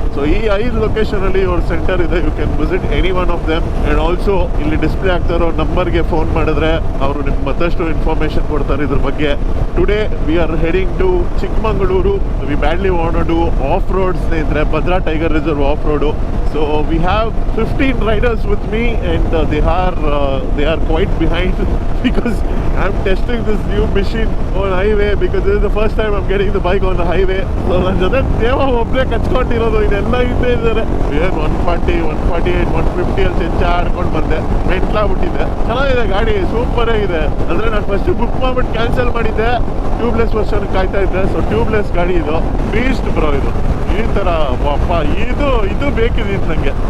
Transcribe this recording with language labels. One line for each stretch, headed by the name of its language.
Kannada: So ಈ 5 location ಅಲ್ಲಿ ಇವ್ರ ಸೆಂಟರ್ ಇದೆ.
English: You can visit any one of them.
Kannada: And also ಇಲ್ಲಿ ಡಿಸ್ಪ್ಲೇ ಆಗ್ತಾ ಇರೋ ನಂಬರ್ಗೆ ಫೋನ್ ಮಾಡಿದ್ರೆ ಅವರು ನಿಮ್ಗೆ ಮತ್ತಷ್ಟು ಇನ್ಫಾರ್ಮೇಶನ್ ಕೊಡ್ತಾರೆ ಇದ್ರ ಬಗ್ಗೆ.
English: Today we are heading to Chikkamagaluru. We badly want to do off road ಸ್ನೇಹಿತರೆ. Bhadra tiger reserve off road. So we have 15 riders with me, and they are quite behind because I'm testing this new machine on highway because this is the first time I'm getting the bike on the highway.
Kannada: So ನನ್ನ ಜೊತೆ ದೇವ ಒಬ್ಬರೇ ಕಚ್ಕೊಂಡಿರೋದು, ಇದೆಲ್ಲ ಹಿಂದೆ ಇದ್ದಾರೆ. 140, 148, 150 ಅಲ್ಲಿ ಚೆಂಚ ಆಡ್ಕೊಂಡು ಬಂದೆ, ಮೆಂಟ್ಲಾಗ್ಬಿಟ್ಟಿದೆ. ಚೆನ್ನಾಗಿದೆ ಗಾಡಿ, ಸೂಪರ್ ಆಗಿದೆ. ಅಂದ್ರೆ ನಾನು ಫಸ್ಟ್ ಬುಕ್ ಮಾಡ್ಬಿಟ್ಟು ಕ್ಯಾನ್ಸಲ್ ಮಾಡಿದ್ದೆ, ಟ್ಯೂಬ್ಲೆಸ್ ವರ್ಷನ್ ಕಾಯ್ತಾ ಇದ್ದೆ. ಸೊ ಟ್ಯೂಬ್ಲೆಸ್ ಗಾಡಿ ಇದು, ಬೀಸ್ಟ್ ಬ್ರೋ ಇದು. ಈ ಥರ ಅಪ್ಪ ಇದು ಬೇಕಿದ್ದು ನನಗೆ.